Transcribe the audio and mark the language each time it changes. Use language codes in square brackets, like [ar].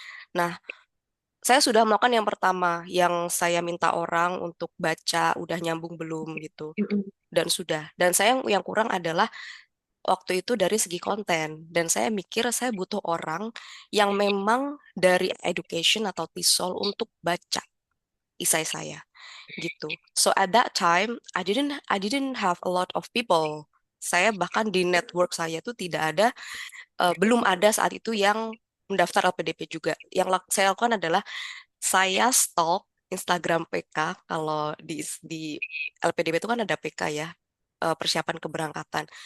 [id] Nah, saya sudah melakukan yang pertama, yang saya minta orang untuk baca, udah nyambung belum gitu, Mm-mm. dan sudah. Dan saya yang kurang adalah waktu itu dari segi konten. Dan saya mikir saya butuh orang yang memang dari education atau TESOL untuk baca isai saya gitu. [en] So at that time I didn't have a lot of people. [id] Saya bahkan di network saya tuh tidak ada belum ada saat itu yang mendaftar LPDP juga. Yang saya lakukan adalah saya stalk Instagram PK kalau di LPDP itu kan ada PK ya persiapan keberangkatan.